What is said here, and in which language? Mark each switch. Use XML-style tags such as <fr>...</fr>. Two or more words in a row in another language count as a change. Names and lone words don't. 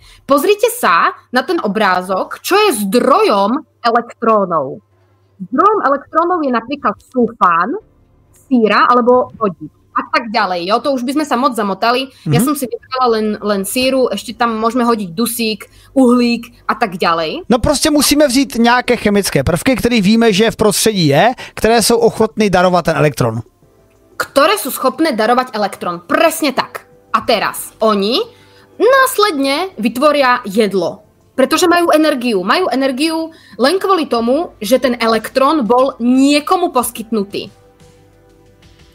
<sk>Pozrite sa na ten obrázok, čo je zdrojom elektrónov. Zdrojom elektrónov je napríklad sulfán, síra alebo vodík a tak ďalej. Jo? To už by sme sa moc zamotali. Ja som si vybrala len síru, ešte tam môžeme hodiť dusík, uhlík a tak ďalej.</sk> <cs>No prostě musíme vzít nějaké chemické prvky, které víme, že v prostředí je, které jsou ochotné darovat ten elektron.</cs> <sk>Ktoré sú schopné darovať elektrón. Presne tak. A teraz oni následne vytvoria jedlo. Pretože majú energiu. Majú energiu len kvôli tomu, že ten elektrón bol niekomu poskytnutý.</sk>